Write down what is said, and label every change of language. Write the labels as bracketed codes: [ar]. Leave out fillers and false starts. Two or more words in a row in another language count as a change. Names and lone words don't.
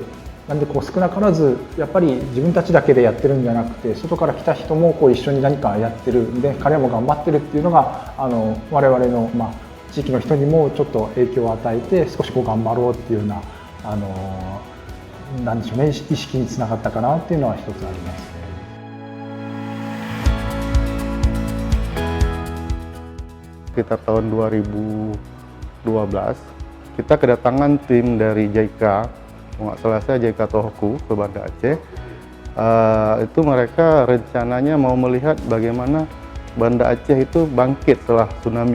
[ja] なんで少なからずやっぱり自分たちだけでやってるんじゃなくて外から来た人も一緒に何かやってるんで彼らも頑張ってるっていうのが我々の、地域の人にもちょっと影響を与えて少し頑張ろうっていうようななんでしょうね、意識につながったかなっていうのは一つあります。 [id] Sekitar tahun 2012 kita kedatangan tim dari JICA. Nggak salah saya JICA Tohoku ke Banda Aceh. Itu mereka rencananya mau melihat bagaimana Banda Aceh itu bangkit setelah tsunami.